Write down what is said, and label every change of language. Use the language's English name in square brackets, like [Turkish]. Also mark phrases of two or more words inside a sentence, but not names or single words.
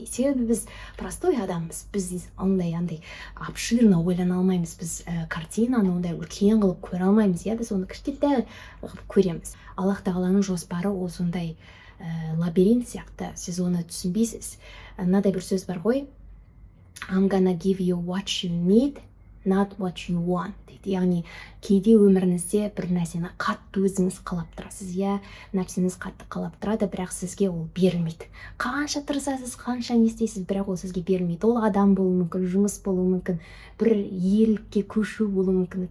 [Kazakh] Себебі біз простой адамбыз, біз андай обширно ойлана алмаймыз, біз картинаны ондай үлкен қылып көре алмаймыз, біз оны кішкентай қылып көреміз. Аллах тағаланың жоспары ол сондай лабиринт сияқты, сіз оны түсінбейсіз. Мынадай бір сөз бар ғой, [English] I'm gonna give you what you need, not what you want дейді. [Kazakh] Яғни кейде өміріңізде бір нәрсені қатты өзіңіз қалап тұрасыз, нәпсіңіз қатты қалап тұрады, бірақ сізге ол берілмейді. Қанша тырысасыз, қанша не істейсіз, бірақ ол сізге берілмейді. Ол адам болуы мүмкін, жұмыс болуы мүмкін, бір елге көшу болуы мүмкін.